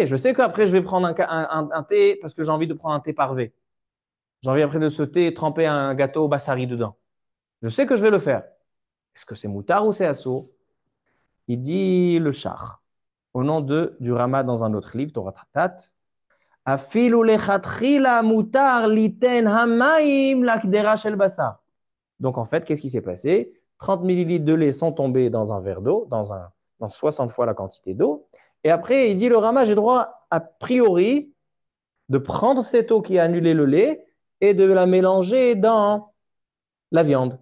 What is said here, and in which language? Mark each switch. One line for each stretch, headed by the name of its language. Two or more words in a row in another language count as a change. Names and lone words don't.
French: Je sais qu'après, je vais prendre un thé parce que j'ai envie de prendre un thé parvé. J'ai envie après de ce thé tremper un gâteau bassari dedans. Je sais que je vais le faire. Est-ce que c'est moutard ou c'est assourd? Il dit le char. Au nom du Rama dans un autre livre, Torah Tratat.
Hebrew: אפילו לכתחילה מותר ליתן המים לקדירה של בשר.
French: Donc en fait, qu'est-ce qui s'est passé? 30 millilitres de lait sont tombés dans un verre d'eau, dans 60 fois la quantité d'eau. Et après, il dit le Rama, j'ai droit a priori de prendre cette eau qui a annulé le lait et de la mélanger dans la viande.